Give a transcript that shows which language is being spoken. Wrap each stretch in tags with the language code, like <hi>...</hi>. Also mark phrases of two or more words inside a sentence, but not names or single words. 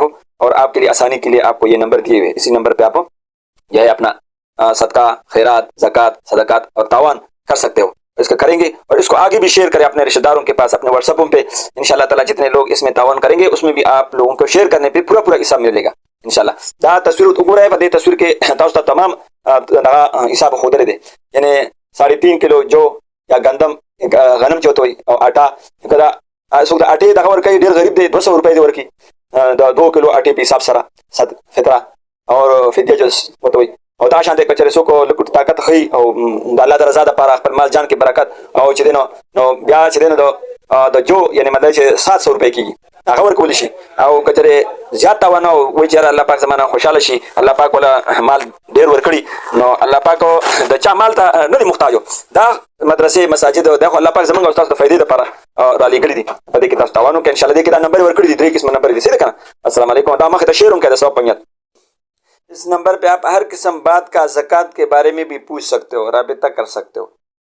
<ur>اور آپ کے لیے آسانی کے لیے آپ کو یہ نمبر دیے ہوئے، اسی نمبر پہ آپ جو ہے اپنا صدقہ، خیرات، زکوٰۃ، صدقات اور تعاون کر سکتے ہو۔ اس کا کریں گے، اور اس کو آگے بھی شیئر کریں اپنے رشتہ داروں کے پاس، اپنے واٹس ایپوں پہ۔</ur> <ar>انشاءاللہ تعالیٰ</ar> <ur>جتنے لوگ اس میں تعاون کریں گے اس میں بھی آپ لوگوں کو شیئر کرنے پہ پورا حصہ ملے گا انشاءاللہ۔</ur> <ps>دا تصویر وګورئ، په دې تصویر کې تاسو ته تمام حساب ښودلی دی،</ps> <ur>یعنی 3.5 کلو جو یا گندم،</ur> <ps>غنم چې ورته وایي، او آټا، که دا څوک د آټې دغه ورکوي ډېر غریب دی 200 روپۍ دې ورکړي د 2 کلو آټې په حساب سره صد فطره او فدیه جز ورته وایي. او دا شانته که چېرې څوک لږ طاقت ښیي او د الله د رضا دپاره خپل مال جان کې برکت، او چې دی نو بیا چې دی نو د جو یعنی مطلب چې 700 روپۍ کېږي هغه ورکولی شي. او که چېرې زیات تاوان او وایي چې یاره الله پاک زمانه خوشحاله شي، الله پاک ولا مال ډېر ورکړي، نو الله پاک د چا مال ته نه دی محتاجو. دا مدرسې مساجد دا خو الله پاک زموږ او تاسو د فایدې دپاره رالېږلي دي، په دې کې تاسو تاوان وکړئ انشاءالله. دې کې دا نمبر ورکړي دي، 3 قسمه نمبر دي، صحیح ده که نه؟</ps> <ar>السلام علیکم.</ar> <ps>دا مخې ته شیئر هم کړئ د ثواب په نیت۔</ps> <ur>اس نمبر پہ آپ ہر قسم بات کا، زکوٰۃ کے بارے میں بھی پوچھ سکتے ہو، رابطہ کر سکتے ہو۔</ur>